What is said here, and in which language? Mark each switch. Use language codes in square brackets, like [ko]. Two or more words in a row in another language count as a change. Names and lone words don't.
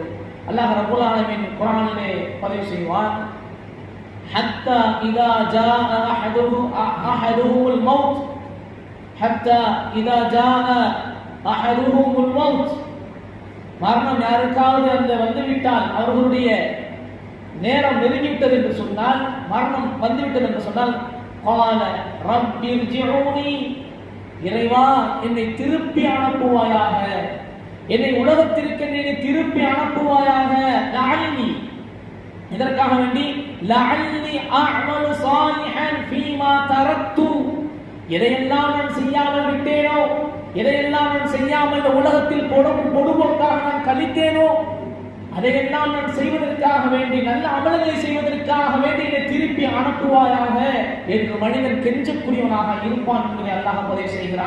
[ar] الله رب العالمين [ta] குர்ஆனிலே பதிவு செய்வான்: [ar] حتى إذا جاء أحدهم الموت حتى إذا جاء أحدهم الموت. [ta] மரணம் யாருக்காவது அந்த வந்துவிட்டால், அவர்களுடைய நேரம் நெருங்கிவிட்டது என்று சொன்னால், மரணம் வந்துவிட்டது என்று சொன்னால், [ar] قال رب ارجعوني, [ta] இறைவா என்னை திருப்பி அனுப்புவாயாக, என்னை உலகத்திற்கு என்னை திருப்பி அனுப்புவாயாக. லஅல்லி, இதற்காக வேண்டி [ar] لعلي أعمل صالحا فيما تركت, [ta] எதையெல்லாம் நான் செய்யாமல் விட்டேனோ, எதையெல்லாம் நான் செய்யாமல் இந்த உலகத்தில் பொடுபோக்காக நான் கழித்தேனோ, அதையெல்லாம் நான் செய்வதற்காக வேண்டி, நல்ல அமல்களை செய்வதற்காக வேண்டி என்னை திருப்பி அனுப்புவாயாக என்று மனிதன் கெஞ்சக்கூடியவனாக இருப்பான் என்பதை அல்லாஹ் பதிவு செய்கிறான்.